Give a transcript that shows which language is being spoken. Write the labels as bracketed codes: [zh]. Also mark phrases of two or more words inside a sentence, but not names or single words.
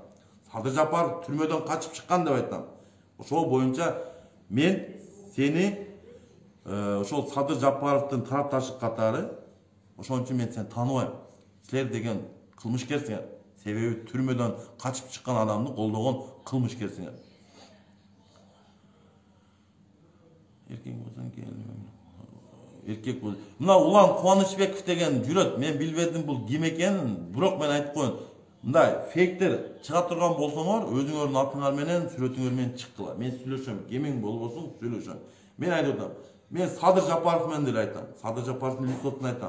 [ky] Садыр Жапаров түрмөдөн качып чыккан деп айтам. Ошол боюнча мен сени ошол Садыр Жапаровдун тарапташы катары, ошон үчүн мен сени тааныбайм. Силер деген кылмышкерсиңер. Себеби түрмөдөн качып чыккан адамды колдогон кылмышкерсиңер. Эркек болсоң келин. Эркек бол. Мына Улан Кубанычбеков деген жүрөт. Мен билбедим бул ким экенин, бирок мен айтып коеюн. Мындай фейктер чыга турган болсоңор, өзүңөрдүн атыңар менен, сүрөтүңөр менен чыктылар. Мен сүйлөшөм, кемиң болбосун сүйлөшөм. Мен айтып атам. Мен Садыр Жапаров менен деле айтам. Садыр Жапаровдун листосун айтам.